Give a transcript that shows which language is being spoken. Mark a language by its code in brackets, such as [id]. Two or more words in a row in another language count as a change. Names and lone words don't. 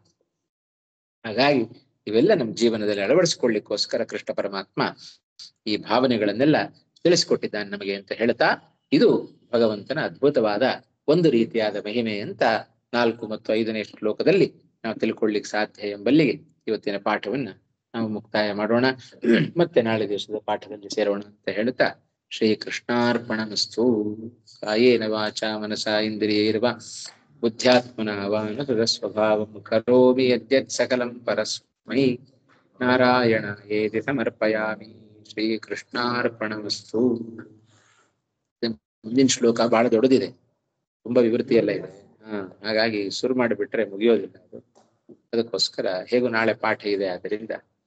[kn] ಹಾಗಾಗಿ ಇವೆಲ್ಲ ನಮ್ಮ ಜೀವನದಲ್ಲಿ ಅಳವಡಿಸಿಕೊಳ್ಳಿಕ್ಕೋಸ್ಕರ ಕೃಷ್ಣ ಪರಮಾತ್ಮ ಈ ಭಾವನೆಗಳನ್ನೆಲ್ಲ ತಿಳಿಸಿಕೊಟ್ಟಿದ್ದಾನೆ ನಮಗೆ ಅಂತ ಹೇಳ್ತಾ, ಇದು ಭಗವಂತನ ಅದ್ಭುತವಾದ ಒಂದು ರೀತಿಯಾದ ಮಹಿಮೆ ಅಂತ 4 ಮತ್ತು 5ನೇ ಶ್ಲೋಕದಲ್ಲಿ ನಾವು ತಿಳ್ಕೊಳ್ಳಿಕ್ ಸಾಧ್ಯ ಎಂಬಲ್ಲಿಗೆ ಇವತ್ತಿನ ಪಾಠವನ್ನ ನಾವು ಮುಕ್ತಾಯ ಮಾಡೋಣ. ಮತ್ತೆ ನಾಳೆ ದಿವಸದ ಪಾಠದಲ್ಲಿ ಸೇರೋಣ ಅಂತ ಹೇಳ್ತಾ, [sa] ಶ್ರೀ ಕೃಷ್ಣಾರ್ಪಣಮಸ್ತು. ಕಾಯೇನ ವಾಚಾ ಮನಸಾ ಇಂದ್ರಿಯೈರ್ವಾ ಬುದ್ಧ್ಯಾತ್ಮನ ವಾನರ ಸ್ವಭಾವಂ ಕರೋಮಿ ಯದ್ಯತ್ ಸಕಲಂ ಪರಸ್ಮೈ ನಾರಾಯಣಾಯೇತಿ ಸಮರ್ಪಯಾಮಿ. ಶ್ರೀ ಕೃಷ್ಣಾರ್ಪಣಮಸ್ತು. [kn] ಮುಂದಿನ ಶ್ಲೋಕ ಬಹಳ ದೊಡ್ಡದಿದೆ, ತುಂಬಾ ವಿವೃತಿ ಎಲ್ಲ ಇದೆ. ಹಾಗಾಗಿ ಶುರು ಮಾಡಿಬಿಟ್ರೆ ಮುಗಿಯೋದಿಲ್ಲ ಅದು. ಅದಕ್ಕೋಸ್ಕರ ಹೇಗೂ ನಾಳೆ ಪಾಠ ಇದೆ, ಆದ್ದರಿಂದ